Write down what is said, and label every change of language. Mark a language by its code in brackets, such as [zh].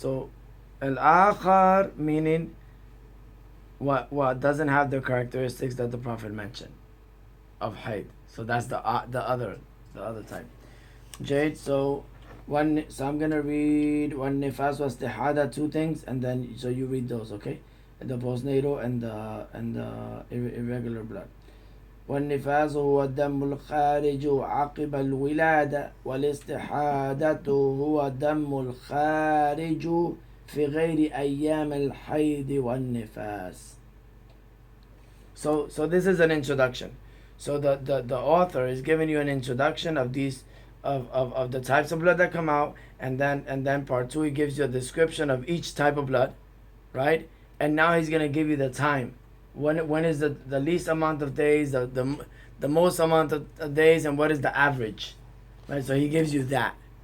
[en] So al-akhar meaning what doesn't have the characteristics that the Prophet mentioned of haid. So that's the other type. Jade. So I'm gonna read one nifas was istihada, two things, and then so you read those, okay? The postnatal and the irregular blood. [ar] والنفاس هو الدم الخارج عقب الولادة والاستحادة هو الدم الخارج في غير أيام الحيض والنفاس. [en] So this is an introduction. So the author is giving you an introduction of these of the types of blood that come out, and then part 2 he gives you a description of each type of blood, right? And now he's going to give you the time. When is the least amount of days, the most amount of days, and what is the average, right? So he gives you that.